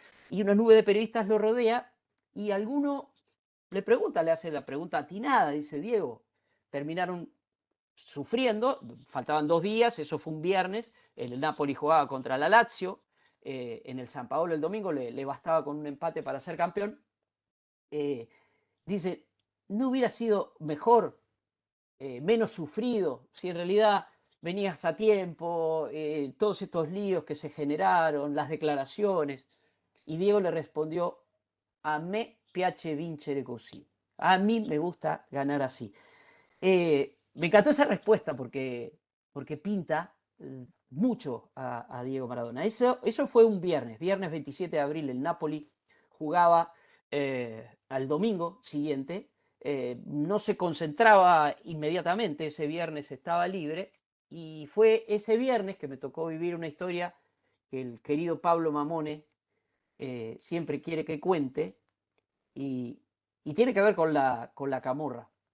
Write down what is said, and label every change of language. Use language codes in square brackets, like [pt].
[es] Y una nube de periodistas lo rodea y alguno le pregunta, le hace la pregunta atinada, dice, Diego, terminaron sufriendo, faltaban 2 días, eso fue un viernes, el Napoli jugaba contra la Lazio, en el San Paolo el domingo le bastaba con un empate para ser campeón. Dice, ¿no hubiera sido mejor, menos sufrido, si en realidad venías a tiempo, todos estos líos que se generaron, las declaraciones? Y Diego le respondió, [it] a me piace vincere così. [es] A mí me gusta ganar así. Me encantó esa respuesta porque pinta mucho a Diego Maradona. Eso fue un viernes 27 de abril, el Napoli jugaba al domingo siguiente, no se concentraba inmediatamente, ese viernes estaba libre, y fue ese viernes que me tocó vivir una historia que el querido Pablo Mamone siempre quiere que cuente, y tiene que ver con la camorra.